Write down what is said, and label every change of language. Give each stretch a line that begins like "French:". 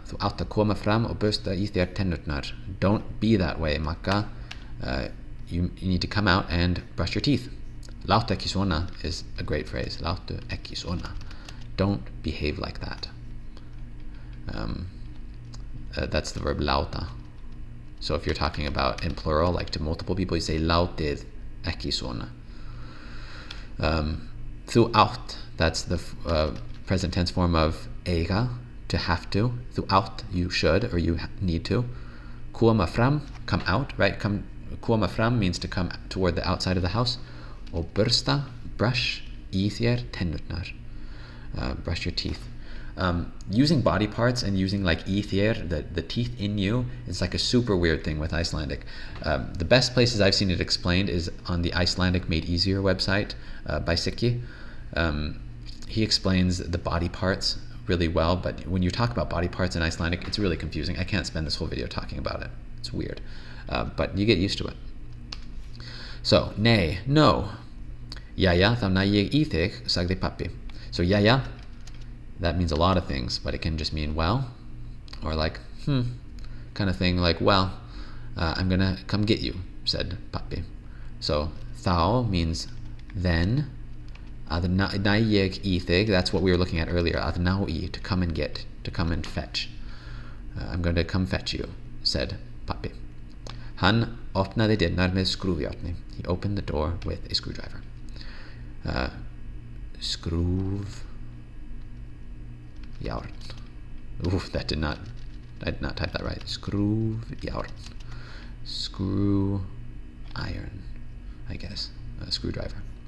Icelandic: Þú átt að koma fram og bursta í þér tennurnar.
English: Don't be that way, Magga. You need to come out and brush your teeth.
Icelandic: Láttu ekki svona
English: is a great phrase.
Icelandic: Láttu ekki svona.
English: Don't behave like that. That's the verb láta. So if you're talking about in plural, like to multiple people, you say
Icelandic: látið ekki svona. Þú átt,
English: that's the present tense form of eiga, to have to.
Icelandic: Þú átt,
English: you should or you need to.
Icelandic: Koma fram,
English: come out, right? Koma fram means to come toward the outside of the house.
Icelandic: Og bursta, brush, í þér tennurnar.
English: Brush your teeth. Using body parts and using like
Icelandic: í þér,
English: the teeth in you, is like a super weird thing with Icelandic. The best places I've seen it explained is on the Icelandic Made Easier website by Sikki. He explains the body parts really well, but when you talk about body parts in Icelandic, it's really confusing. I can't spend this whole video talking about it. It's weird. But you get used to it. So, nei, no.
Icelandic: Jæja, þá næ ég í þig, sagði pappi.
English: So, jæja, that means a lot of things, but it can just mean well, or like, kind of thing, like, well, I'm gonna come get you, said pappi. So þá means then.
Icelandic: Að næ ég í þig,
English: that's what we were looking at earlier.
Icelandic: Að ná í,
English: to come and get, to come and fetch. I'm going to come fetch you, said pappi.
Icelandic: Hann opnaði dyrnar með skrúfjárni.
English: He opened the door with a screwdriver.
Icelandic: Skrúfjárn.
English: Oof, I did not type that right. Skrúfjárn. Screw iron, I guess. Screwdriver.